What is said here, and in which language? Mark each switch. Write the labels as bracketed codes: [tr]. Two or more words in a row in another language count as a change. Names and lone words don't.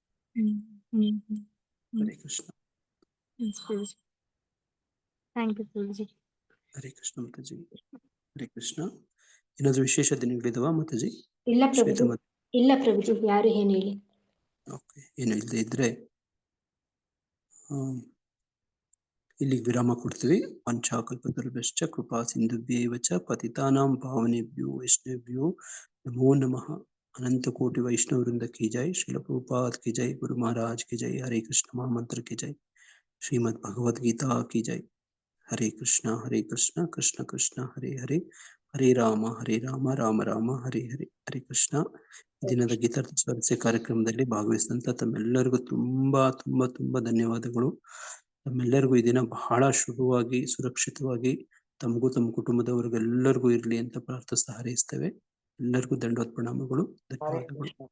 [kn] ಹರೇ ಕೃಷ್ಣ. ಹರೇ ಕೃಷ್ಣ ಮಾತಾಜಿ. ಹರೇ ಕೃಷ್ಣ. ಏನಾದ್ರು ವಿಶೇಷ ದಿನಗಳಿದಾವ ಮಾತಾಜಿ? ಇಲ್ಲ ಪ್ರಭುಜಿ, ಯಾರು ಏನು ಹೇಳಿ. ಓಕೆ, ಏನು ಇಲ್ಲದೆ ಇದ್ರೆ ಇಲ್ಲಿಗೆ ವಿರಾಮ ಕೊಡ್ತೀವಿ. [sa] ಪಂಚಾಕಲ್ಪತರುಭ್ಯಶ್ಚ ಕೃಪಾ ಸಿಂಧುಭ್ಯೇವ ಚ ಪತಿತಾನಾಂ ಪಾವನೇಭ್ಯೋ ವೈಷ್ಣವೇಭ್ಯೋ ನಮೋ ನಮಃ. [hi] अनंत कोटि वैष्णव वृंद की जय. श्रील प्रभुपाद की जय. गुरु महाराज की जय. हरे कृष्ण महामंत्र की जय. श्रीमद् भगवद गीता की जय. [sa] हरे कृष्ण कृष्ण कृष्ण हरे हरे, हरे राम ರಾಮ ರಾಮ ಹರೇ ಹರೇ. ಹರೇ ಕೃಷ್ಣ. [kn] ದಿನದ ಗೀತಾರ್ಥ ಸ್ವಾರಸ್ಯ ಕಾರ್ಯಕ್ರಮದಲ್ಲಿ ಭಾಗವಹಿಸಿದಂತ ತಮ್ಮೆಲ್ಲರಿಗೂ ತುಂಬಾ ತುಂಬಾ ತುಂಬಾ ಧನ್ಯವಾದಗಳು. ತಮ್ಮೆಲ್ಲರಿಗೂ ಈ ದಿನ ಬಹಳ ಶುಭವಾಗಿ, ಸುರಕ್ಷಿತವಾಗಿ ತಮಗೂ ತಮ್ಮ ಕುಟುಂಬದವರಿಗೆಲ್ಲರಿಗೂ ಇರ್ಲಿ ಅಂತ ಪ್ರಾರ್ಥಿಸ್ತಾ ಹಾರೈಸ್ತೇವೆ. ಎಲ್ಲರಿಗೂ ದಂಡೋತ್ ಪ್ರಣಾಮಗಳು, ಧನ್ಯವಾದಗಳು.